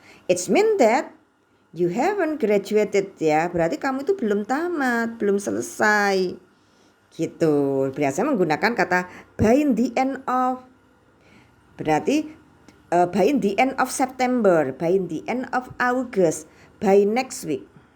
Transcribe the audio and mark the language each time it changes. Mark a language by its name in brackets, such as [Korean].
[English] It's mean that you haven't graduated ya. [Indonesian] Berarti kamu itu belum tamat, belum selesai. Gitu. Biasanya menggunakan kata [English] by the end of. Berarti by the end of September, by the end of August, by next week.